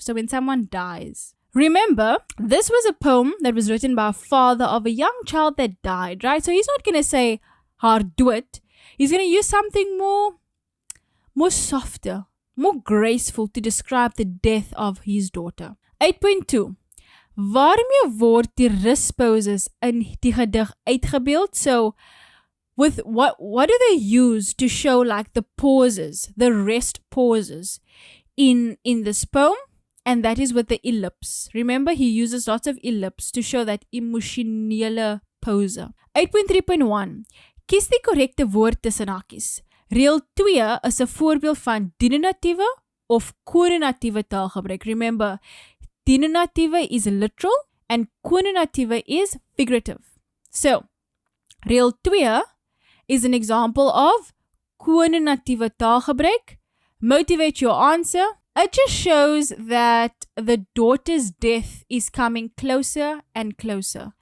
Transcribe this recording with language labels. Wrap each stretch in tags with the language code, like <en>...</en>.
<en>So when someone dies. Remember, this was a poem that was written by a father of a young child that died, right? So he's not going to say, haar do it. He's going to use something more softer, more graceful to describe the death of his daughter. 8.2.</en> <af>Waarmee word die ruspauses in die gedig uitgebeeld?</af> <en>So, with what do they use to show like the pauses, the rest pauses in this poem? And that is with the ellipse. Remember, he uses lots of ellipse to show that emosionele pause.</en> <af>8.3.1. Kies die korrekte woord tussen hakies. Reël 2 is 'n voorbeeld van denotatiewe of kononatiewe taalgebruik.</af> <en>Remember, denotatiewe is literal and kononatiewe is figurative. So, reël 2 is an example of kononatiewe taalgebruik. Motivate your answer. It just shows that the daughter's death is coming closer and closer.</en>